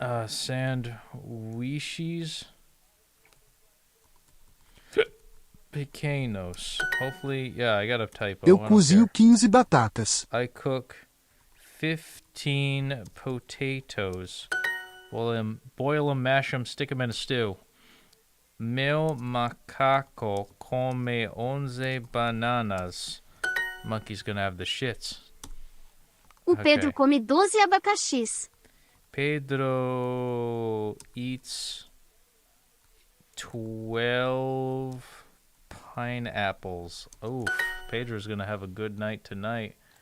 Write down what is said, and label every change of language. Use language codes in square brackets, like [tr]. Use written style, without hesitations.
[pt] Sandwiches pequenos. [en] Hopefully, yeah, I got a typo. [pt] Eu cozinho 15 batatas. [en] I cook 15 potatoes. Boil them, mash them, stick them in a stew. [pt] Meu macaco come 11 bananas. [en] Monkey's gonna have the shits. [pt] O Pedro come 12 abacaxis. [en] Pedro eats 12 pineapples. Oof, Pedro's gonna have a good night tonight.